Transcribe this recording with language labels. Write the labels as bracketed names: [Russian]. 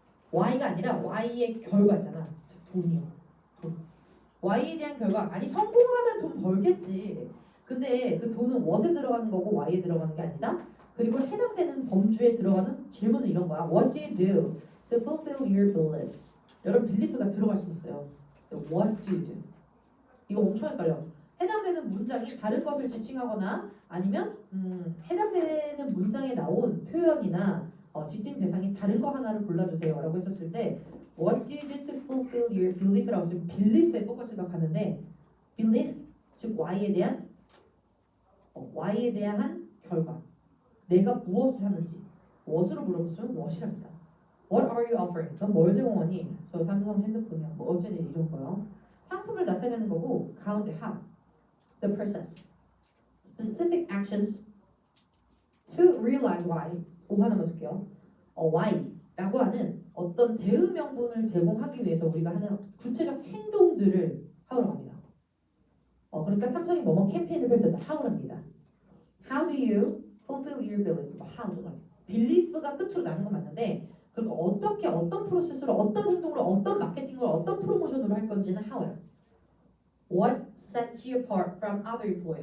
[Korean] Y가 아니라 Y의 결과 있잖아. 돈이요. 돈. Y에 대한 결과. 아니 성공하면 돈 벌겠지. 근데 그 돈은 what에 들어가는 거고 Y에 들어가는 게 아니다. 그리고 해당되는 범주에 들어가는 질문은 이런 거야. [English] What do you do to fulfill your belief? [Korean] 여러분 belief가 들어갈 수 있어요. [English] What do you do? [Korean] 이거 엄청 헷갈려. 해당되는 문장이 다른 것을 지칭하거나 아니면 해당되는 문장에 나온 표현이나 지칭 대상이 다른 거 하나를 골라주세요 라고 했었을 때 [English] What do you do to fulfill your belief [Korean] 라고 했으면 belief에 포커스가 가는데 belief 즉 Y에 대한 결과. 내가 무엇을 하는지. what으로 물어봤으면 what이랍니다. [English] What are you offering? [Korean] 넌 뭘 제공하니? 저 삼성 핸드폰이야. 뭐 어쩌니 이런 거요. 상품을 나타내는 거고 가운데 how. [English] The process. Specific actions to realize why. [Korean] 오 하나만 쓸게요. why라고 하는 어떤 대의명분을 제공하기 위해서 우리가 하는 구체적 행동들을 how라고 합니다. 그러니까 삼성이 뭐뭐 캠페인을 펼쳤다. [English] how랍니다. How do you fulfill your belief? [Korean] how도 belief가 끝으로 나는 건 맞는데 그리고 어떻게 어떤 프로세스로 어떤 행동으로 어떤 마케팅으로 어떤 프로모션으로 할 건지는 how야. [English] What sets you apart from other employee?